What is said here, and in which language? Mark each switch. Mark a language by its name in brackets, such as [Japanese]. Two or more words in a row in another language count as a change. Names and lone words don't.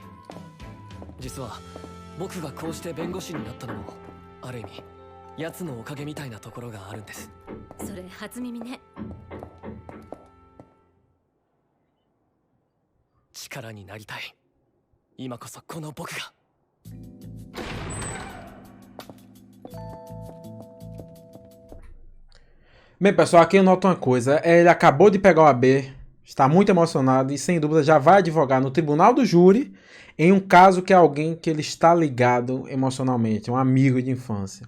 [Japanese] 実は僕がこうして弁護士になったのもある意味奴のおかげみたいなところがあるんです。それ初耳ね。力になりたい。今こそこの僕が。 [Portuguese] Bem, pessoal, aqui eu noto uma coisa. Ele acabou de pegar o AB, está muito emocionado e, sem dúvida, já vai advogar no tribunal do júri em um caso que é alguém que ele está ligado emocionalmente, um amigo de infância.